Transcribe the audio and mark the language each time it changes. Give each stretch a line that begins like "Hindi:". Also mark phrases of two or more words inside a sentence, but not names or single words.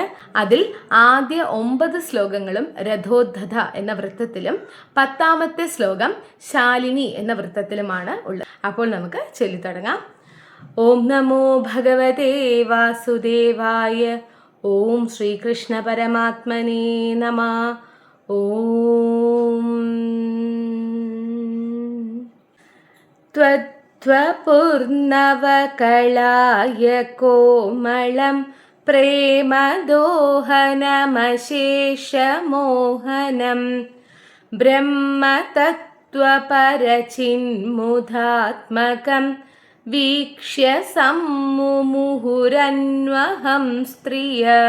Malayalam: അതിൽ ആദ്യ 9 ശ്ലോകങ്ങളും രഥോദ്ധത എന്ന വൃത്തത്തിലും 10ാമത്തെ ശ്ലോകം ശാലിനി എന്ന വൃത്തത്തിലുമാണ് ഉള്ളത്. അപ്പോൾ നമുക്ക് ചൊല്ലിത്തുടങ്ങാം.
Sanskrit: ഓം നമോ ഭഗവതേ വാസുദേവായ. ഓം ശ്രീകൃഷ്ണ പരമാത്മനേ നമഃ. ഓം त्वत्त्वपूर्णवकलाय कोमलं प्रेमदोहनमशेषमोहनं ब्रह्मतत्त्वपरचिन्मुधात्मकं वीक्ष्य सम्मुमुहुरन्वहं स्त्रिय.